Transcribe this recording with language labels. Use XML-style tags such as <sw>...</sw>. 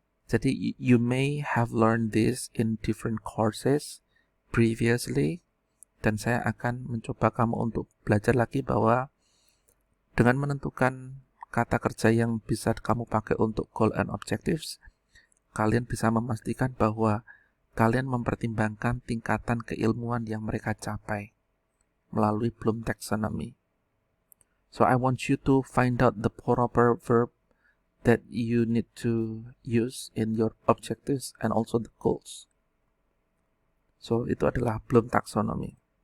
<id>Jadi</id> <en>you may have learned this in different courses previously,</en> <id>dan saya akan mencoba kamu untuk belajar lagi bahwa dengan menentukan kata kerja yang bisa kamu pakai untuk goal and objectives, kalian bisa memastikan bahwa kalian mempertimbangkan tingkatan keilmuan yang mereka capai melalui Bloom Taxonomy.</id> <en>So I want you to find out the proper verb that you need to use in your objectives and also the goals.</en> <id>So itu adalah Bloom Taxonomy.</id>